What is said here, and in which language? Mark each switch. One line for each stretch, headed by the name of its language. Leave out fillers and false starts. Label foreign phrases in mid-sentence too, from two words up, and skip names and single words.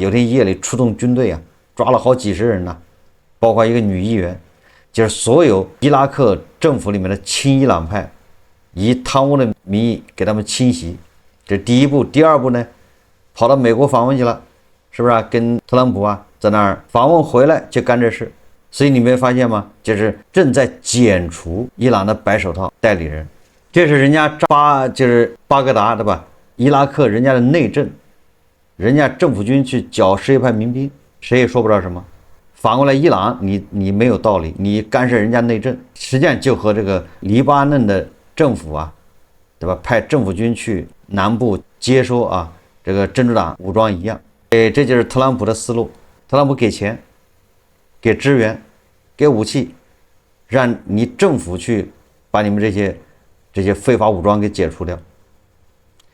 Chinese: 有天夜裡出動軍隊啊，抓了好幾十人呢，包括一個女議員，就是所有伊拉克政府裡面的親伊朗派，以貪污的名義給他們清洗。這是第一步。第二步呢，跑到美國訪問去了，是不是啊？跟特朗普啊在那兒訪問回來就幹這事。所以你沒發現嗎？就是正在剪除伊朗的白手套代理人。這是人家就是巴格達，对吧？伊拉克人家的內政，人家政府軍去剿什葉派民兵，誰也說不着什麼。反過來伊朗，你沒有道理，你干涉人家內政，實際上就和這個黎巴嫩的政府啊，對吧？派政府軍去南部接收啊這個真主黨武裝一樣。這就是特朗普的思路。特朗普給錢、給支援、給武器，讓你政府去把你們這些非法武裝給解除掉。